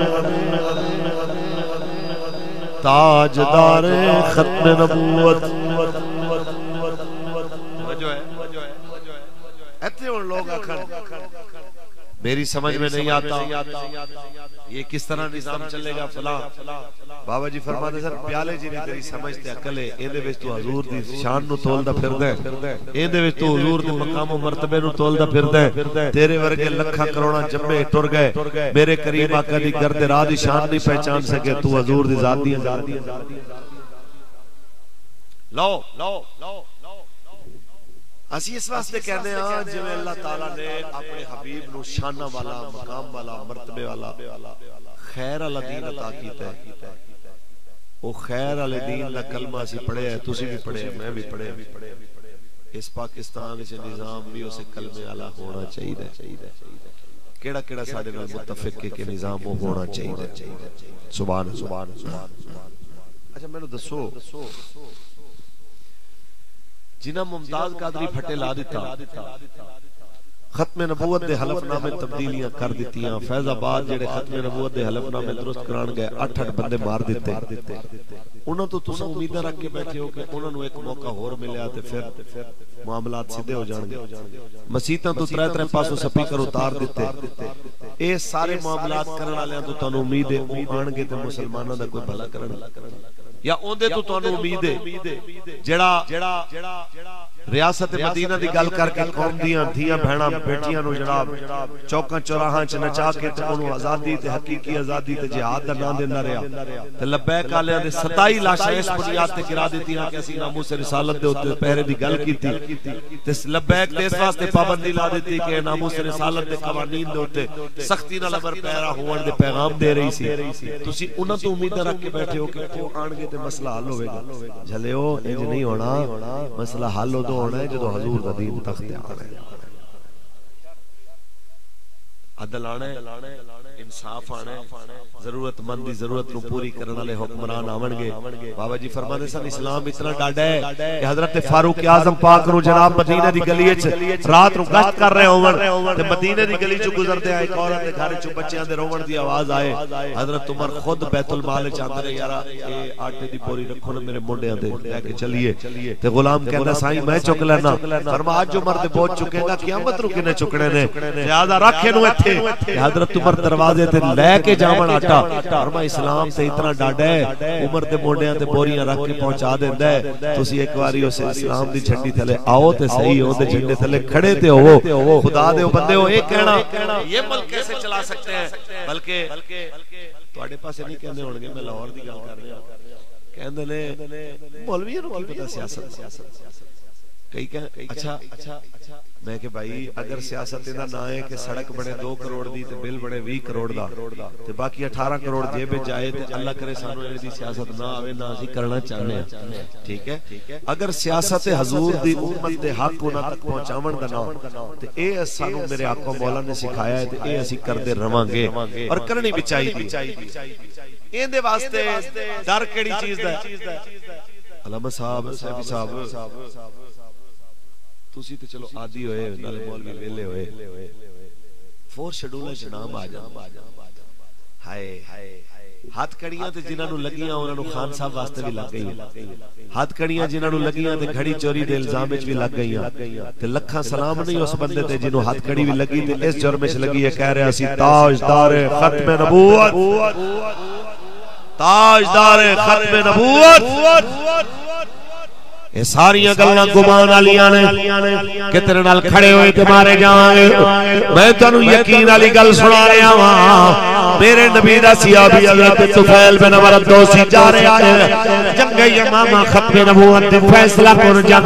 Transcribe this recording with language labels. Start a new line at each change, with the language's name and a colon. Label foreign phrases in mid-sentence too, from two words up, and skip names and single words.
Urdu: تاجدار ختم نبوت
Punjabi: ایتھے ان لوگ آکھن
Urdu: میری سمجھ میں نہیں آتا یہ کس طرح نظام چلے گا فلاں
Punjabi: بابا جی فرماتے سر پیالے جی نے تیری سمجھ تے عقل ہے ایندے وچ تو حضور دی شان نو تولدا پھردا ہے ایندے وچ تو حضور دے مقام و مرتبے نو تولدا پھردا ہے تیرے ورگے لکھاں کروڑاں جمے ٹر گئے میرے کریم آقا دی گرد راہ دی شان نہیں پہچان سکے تو حضور دی ذات دی لو اسی اس واسطے کہنے ہیں جو اللہ تعالیٰ نے اپنے حبیب نو شانہ والا مقام والا مرتبے والا خیر والا دین عطا کیتا ہے وہ خیر والے دین دا کلمہ اسی پڑھے ہے تسی بھی پڑھے میں بھی پڑھے اس پاکستان وچ نظام بھی اسے کلمے والا ہونا چاہیے کیڑا کیڑا ساڈے نال متفق ہے کہ نظام وہ ہونا چاہیے سبحان سبحان اچھا مینوں دسو جنہ ممتاز قادری پھٹے لا دیتا ختم نبوت دے حلف نامے تبدیلیاں کر دیتیاں فیض آباد جڑے ختم نبوت دے حلف نامے درست کران گئے 8 بندے مار دیتے انہاں تو تساں امیداں رکھ کے بیٹھے ہو کہ انہاں نو ایک موقع ہور ملیا تے پھر معاملات سیدھے ہو جان گے مسیتاں تو 3 پاسوں سپیکر اتار دیتے اے سارے معاملات کرن والیاں تو تانوں امید ہے او آن گے تے مسلماناں دا کوئی بھلا کرن یا اوندے تو تانوں امید ہے جڑا ریاست مدینہ دی گل کر کے قوم دیاں دھیاں بہناں بیٹیاں نو جناب چوکاں چوراہاں چ نچا کے تے انہوں آزادی تے حقیقی آزادی تے جہاد دا نام دیندا رہیا تے لبیک آلیاں دے 27 لاشاں اس بنیاد تے گرا دتیاں کہ اسی ناموس رسالت دے اوتے پہرے دی گل کیتی تے لبیک تے اس واسطے پابندی لا دتی کہ ناموس رسالت دے قوانین دے اوتے سختی نال عمل پیرا ہون دے پیغام دے رہی سی تسی انہاں تو امید رکھ کے بیٹھے ہو کہ او آن گے تے مسئلہ حل ہوے گا جھلیو انج نہیں ہونا مسئلہ حل ہونا ہے جدو حضور دا دین تخت آنا ہے عدل آنا ہے انصاف آنا ہے ضرورت مند دی ضرورت نو پوری کرنے والے حکمران آون گے بابا جی فرماتے سن اسلام اتنا ڈاڈا ہے کہ حضرت فاروق اعظم پاک نو جناب مدینے دی گلی وچ رات نو گشت کر رہے ہون تے مدینے دی گلی چ گزرتے آئے ایک عورت دے گھر چ بچیاں دے روون دی آواز آئے حضرت عمر خود بیت المال وچ آندے یار اے آٹے دی پوری رکھو نا میرے مونڈیاں تے لے کے چلیے تے غلام کہندا سائیں میں چک لینا فرمایا اج عمر تے بہت چکے گا قیامت نو کنے چکنے نے لہذا رکھ اینو ایتھے حضرت عمر دروازے تے لے کے جاون آٹا فرما اسلام تے اتنا ڈاڈا ہے عمر دے موڈیاں تے بوریاں رکھ کے پہنچا دیندا ہے تسی ایک واری اس اسلام دی جھنڈی تھلے آؤ تے صحیح او دے جھنڈے تھلے کھڑے تے ہو خدا دے بندے ہو ایک کہنا یہ
Urdu: ملک کیسے چلا سکتے ہیں
Punjabi: بلکہ تواڈے پاسے نہیں کہندے ہون گے میں لاہور دی گل کر رہا کہندے نے مولویوں نو کی پتہ سیاست کئی کہ اچھا میں کہ بھائی اگر سیاست دا نہ ہے کہ سڑک بنے 2 کروڑ دی تے بل بنے 20 کروڑ دا تے باقی 18 کروڑ جیب وچ جائے تے اللہ کرے سانو اے دی سیاست نہ آوے نہ اسی کرنا چاہنے ہیں ٹھیک ہے اگر سیاست حضور دی امت دے حق انہاں تک پہنچاون دا نہ تے اے سانو میرے آقا مولا نے سکھایا ہے تے اے اسی کردے رہواں گے اور کرنی بھی چاہیے این دے واسطے ڈر کیڑی چیز دا علامہ صاحب صاحب تسی تے چلو عادی ہوئے نال مولوی ویلے ہوئے 4 شیڈول وچ نام آ جا ہائے ہاتھ کڑیاں تے جنہاں نو لگیاں انہاں نو خان صاحب واسطے بھی لگ گئی ہاتھ کڑیاں جنہاں نو لگیاں تے گھڑی چوری دے الزام وچ بھی لگ گئیاں تے لکھاں سلام نہیں اس بندے تے جنوں ہاتھ کڑی بھی لگی تے اس جرم وچ لگی ہے کہہ رہا سی تاجدار ختم نبوت تاجدار ختم نبوت اے ساریاں گلاں گمان والیاں نے کہ تیرے نال کھڑے ہوئے تے مارے جاواں گے میں تانوں یقین والی گل سنا رہا ہاں میرے نبی دا صحابی حضرت طفیل بن عمر الدوسی جا رہا ہے جنگ یمامہ ختم نبوت دی فیصلہ کر جنگ